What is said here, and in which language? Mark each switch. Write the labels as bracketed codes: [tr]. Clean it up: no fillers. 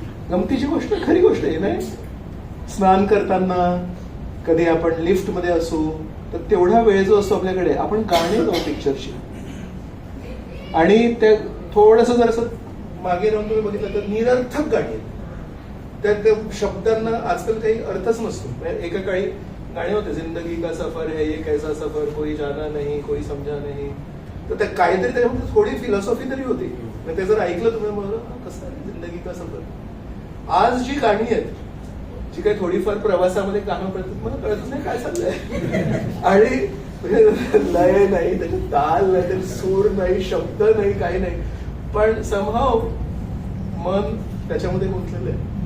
[mr] गमतीची गोष्ट, खरी गोष्ट आहे नाही. स्नान करताना, कधी आपण लिफ्ट मध्ये असू तर तेवढा वेळ जो असतो आपल्याकडे, आपण गाणे गाऊ पिक्चरची. आणि ते थोडस जर असं मागे राहून तुम्ही बघितलं तर निरर्थक गाणी, त्या शब्दांना आजकाल काही अर्थच नसतो. एका काळी गाणे होते, [hi] जिंदगी का सफर है ये कैसा सफर, कोई जाना नहीं कोई समजा नहीं. [mr] तर त्या काहीतरी त्याच्यामध्ये थोडी फिलॉसॉफी तरी होती. ते जर ऐकलं तुम्ही मग कसं आहे [hi] जिंदगी का सफर. [mr] आज जी गाणी आहेत, जी काही थोडीफार प्रवासामध्ये गाणं पडतात, मला कळतच नाही काय चाललंय. आणि लय नाही, त्याचे ताल नाही, त्याचे सूर नाही, शब्द नाही, काही नाही, पण समहाव मन त्याच्यामध्ये गुंतलेलं आहे.